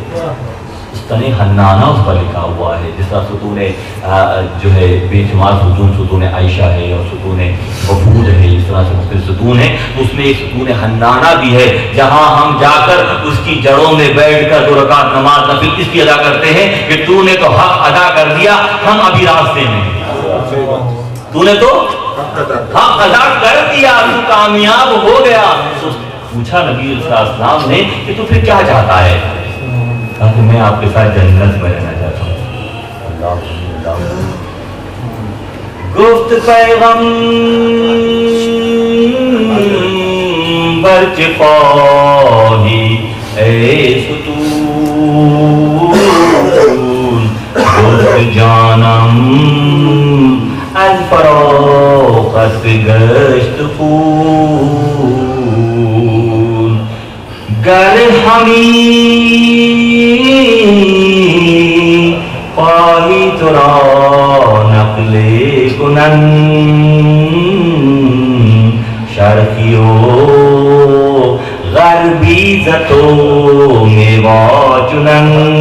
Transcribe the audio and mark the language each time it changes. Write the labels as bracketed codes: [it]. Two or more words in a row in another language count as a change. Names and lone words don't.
[ur] ستون حنانہ اس پر لکھا ہوا ہے، جس طرح ستون جو ہے بے شمار ستون عائشہ ہے اور ستون وفود ہے، اس طرح سے مختلف ستون ہے، اس میں ایک ستون حنانہ بھی ہے، جہاں ہم جا کر اس کی جڑوں میں بیٹھ کر 2 رکعت نماز نفل اس کی ادا کرتے ہیں کہ تو نے تو حق ادا کر دیا، ہم ابھی راستے میں، تو نے تو حق ادا کر دیا، تو کامیاب ہو گیا۔ پوچھا نبی [ar] صلی اللہ علیہ وسلم [ur] نے کہ تو پھر کیا چاہتا ہے؟ کہ میں آپ کے ساتھ جنت میں رہنا چاہتا ہوں۔ [fa] گفت پیغمبر چه خواهی ای ستون، گفت جانم از فراقت گشت خون، گر همی خواهی تو را نقل کنن، شرقی و غربی زتو میوہ چنن،